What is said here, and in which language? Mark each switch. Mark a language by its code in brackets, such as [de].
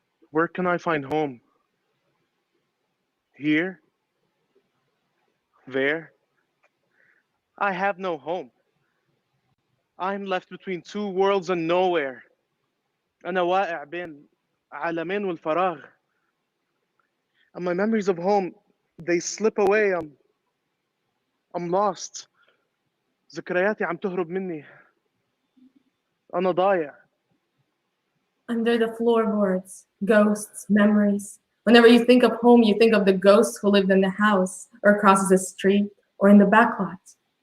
[en] Where can I find home? Here? There? I have no home. I'm left between two worlds and nowhere. [ar] أنا واقع بين عالمين والفراغ. [en] And my memories of home, they slip away. I'm lost. [ar] ذكرياتي عم تهرب مني. أنا ضايع. [en] Under the floorboards, ghosts, memories. Whenever you think of home, you think of the ghost who lived in the house or across the street or in the backlot.